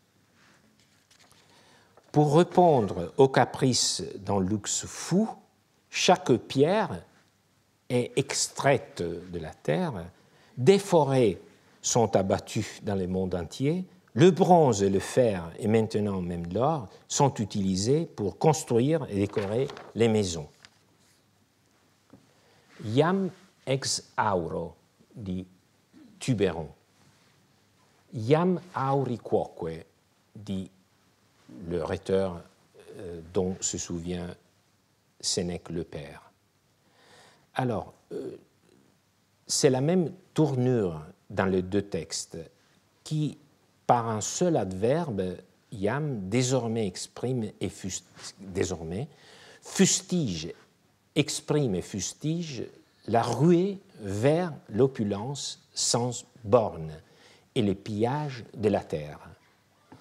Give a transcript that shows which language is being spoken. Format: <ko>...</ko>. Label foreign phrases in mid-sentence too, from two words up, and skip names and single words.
<fr>Pour répondre aux caprices d'un luxe fou, chaque pierre est extraite de la terre, des forêts sont abattues dans le monde entier, le bronze et le fer, et maintenant même l'or, sont utilisés pour construire et décorer les maisons.</fr> <la>Iam ex auro, dit Tubéron. Iam auri quoque,</la> <fr>dit le rhéteur dont se souvient Sénèque le père. Alors, c'est la même tournure dans les deux textes qui, par un seul adverbe, iam, désormais exprime et fustige, exprime et fustige la ruée vers l'opulence sans borne et le pillage de la terre.</fr>